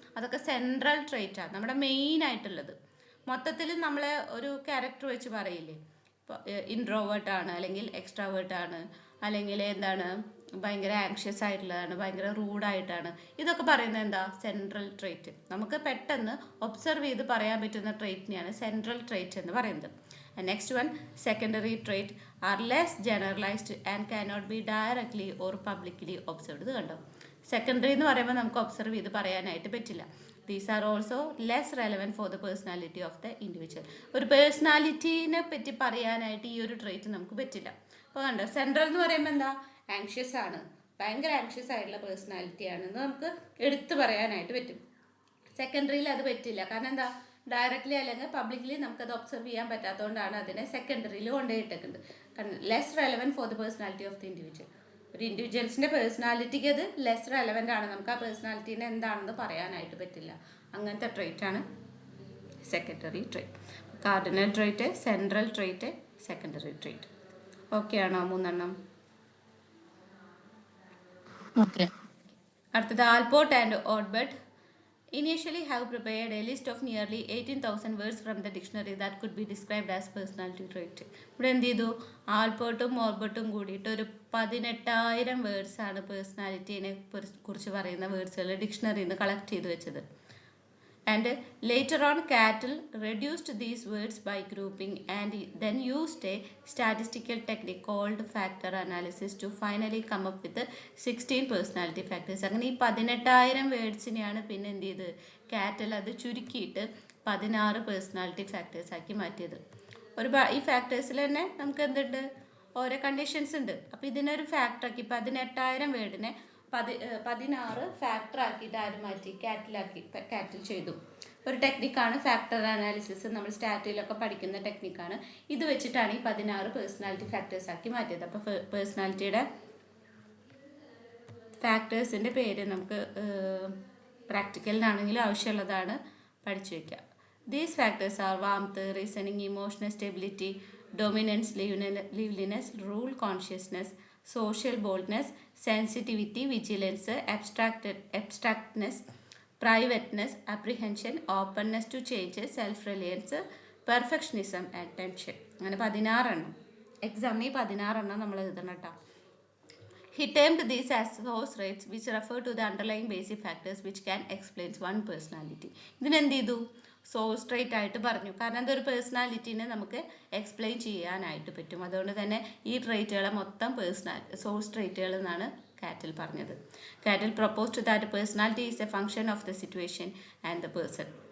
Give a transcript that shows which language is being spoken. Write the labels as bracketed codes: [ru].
[ml] അതൊക്കെ സെൻട്രൽ ട്രേറ്റാണ്, നമ്മുടെ മെയിൻ ആയിട്ടുള്ളത്. മൊത്തത്തിൽ നമ്മളെ ഒരു ക്യാരക്ടർ വെച്ച് പറയില്ലേ, ഇപ്പോൾ ഇൻട്രോവേർട്ടാണ്, അല്ലെങ്കിൽ എക്സ്ട്രാവേർട്ടാണ്, അല്ലെങ്കിൽ എന്താണ് ഭയങ്കര ആങ്ഷ്യസ് ആയിട്ടുള്ളതാണ്, ഭയങ്കര റൂഡായിട്ടാണ്, ഇതൊക്കെ പറയുന്നത് എന്താ? Central trait. നമുക്ക് പെട്ടെന്ന് ഒബ്സർവ് ചെയ്ത് പറയാൻ പറ്റുന്ന ട്രേറ്റിനെയാണ് സെൻട്രൽ ട്രേറ്റ് എന്ന് പറയുന്നത്. [en] Next one, secondary trait are less generalised and cannot be directly or publicly observed. [ml] ഇത് കണ്ടോ, സെക്കൻഡറി എന്ന് പറയുമ്പോൾ നമുക്ക് ഒബ്സർവ് ചെയ്ത് പറയാനായിട്ട് പറ്റില്ല. [en] These are also less relevant for the personality of the individual. [ml] ഒരു പേഴ്സണാലിറ്റീനെ പറ്റി പറയാനായിട്ട് ഈ ഒരു ട്രേറ്റ് നമുക്ക് പറ്റില്ല. അപ്പോൾ കണ്ടോ, സെൻട്രൽ എന്ന് പറയുമ്പോൾ എന്താ, ആങ്ഷ്യസ് ആണ്, ഭയങ്കര ആങ്ഷ്യസ് ആയിട്ടുള്ള പേഴ്സണാലിറ്റി ആണെന്ന് നമുക്ക് എടുത്തു പറയാനായിട്ട് പറ്റും. സെക്കൻഡറിയിൽ അത് പറ്റില്ല. കാരണം എന്താ, ഡയറക്റ്റ്ലി അല്ലെങ്കിൽ പബ്ലിക്കലി നമുക്കത് ഒബ്സർവ് ചെയ്യാൻ പറ്റാത്തതുകൊണ്ടാണ് അതിനെ സെക്കൻഡറിയിൽ കൊണ്ടുപോയിട്ടേക്കുന്നത്. കാരണം [en] Less relevant for the personality of the individual. [ml] ഒരു ഇൻഡിവിജ്വൽസിൻ്റെ പേഴ്സണാലിറ്റിക്ക് അത് ലെസ് റെലവൻ്റ് ആണ്, നമുക്ക് ആ പേഴ്സണാലിറ്റീനെ എന്താണെന്ന് പറയാനായിട്ട് പറ്റില്ല. അങ്ങനത്തെ ട്രേറ്റ് ആണ് secondary trait. Cardinal trait, central trait, secondary trait. Okay ആണോ മൂന്നെണ്ണം? ഓക്കെ. [en] അടുത്തത് Allport and Odbert initially have prepared a list of nearly 18,000 words from the dictionary that could be described as personality trait. [ml] ഇവിടെ എന്ത് ചെയ്തു, ആൽബർട്ടും ഓർബർട്ടും കൂടിയിട്ട് ഒരു 18,000 വേർഡ്സാണ് പേഴ്സണാലിറ്റീനെ കുറിച്ച് പറയുന്ന വേർഡ്സുകൾ ഡിക്ഷണറിയിൽ നിന്ന് കളക്ട് ചെയ്ത് വെച്ചത്. [en] And later on, Cattell reduced these words by grouping and then used a statistical technique called factor analysis to finally come up with 16 personality factors. [ml] അങ്ങനെ ഈ 18,000 വേർഡ്സിനെയാണ് പിന്നെ എന്ത് ചെയ്ത് കാറ്റൽ അത് ചുരുക്കിയിട്ട് 16 പേഴ്സണാലിറ്റി ഫാക്ടേഴ്സ് ആക്കി മാറ്റിയത്. ഈ ഫാക്ടേഴ്സിൽ തന്നെ നമുക്ക് എന്തുണ്ട്, ഓരോ കണ്ടീഷൻസ് ഉണ്ട്. അപ്പോൾ ഇതിനൊരു ഫാക്ടറാക്കി 18,000 വേർഡിനെ 16 ഫാക്ടർ ആക്കിയിട്ട് ആര് മാറ്റി, കാറ്റിൽ ചെയ്തു. ഒരു ടെക്നിക്കാണ് ഫാക്ടർ അനാലിസിസ്, നമ്മൾ സ്റ്റാറ്റിലൊക്കെ പഠിക്കുന്ന ടെക്നിക്കാണ്. ഇത് വെച്ചിട്ടാണ് ഈ 16 പേഴ്സണാലിറ്റി ഫാക്ടേഴ്സ് ആക്കി മാറ്റിയത്. അപ്പോൾ പേഴ്സണാലിറ്റിയുടെ ഫാക്ടേഴ്സിൻ്റെ പേര് നമുക്ക് പ്രാക്ടിക്കലിനാണെങ്കിലും ആവശ്യമുള്ളതാണ്, പഠിച്ചു വയ്ക്കുക. [en] These factors are warmth, reasoning, emotional stability, dominance, liveliness, rule consciousness, social boldness, sensitivity, vigilance, abstractness, privateness, apprehension, openness to change, self-reliance, perfectionism and tension. [ml] അങ്ങനെ 16 എണ്ണം എക്സാമിന് 16 എണ്ണം നമ്മൾ എഴുതണം കേട്ടോ. [en] He termed these as source traits which refer to the underlying basic factors which can explain one personality. [ml] ഇതിനെന്ത് ചെയ്തു, source trait ആയിട്ട് പറഞ്ഞു. കാരണം അതൊരു പേഴ്സണാലിറ്റീനെ നമുക്ക് എക്സ്പ്ലെയിൻ ചെയ്യാനായിട്ട് പറ്റും. അതുകൊണ്ട് തന്നെ ഈ ട്രേറ്റുകളെ മൊത്തം സോഴ്സ് ട്രേറ്റുകൾ എന്നാണ് കാറ്റൽ പറഞ്ഞത്. [en] Cattell proposed that personality is a function of the situation and the person.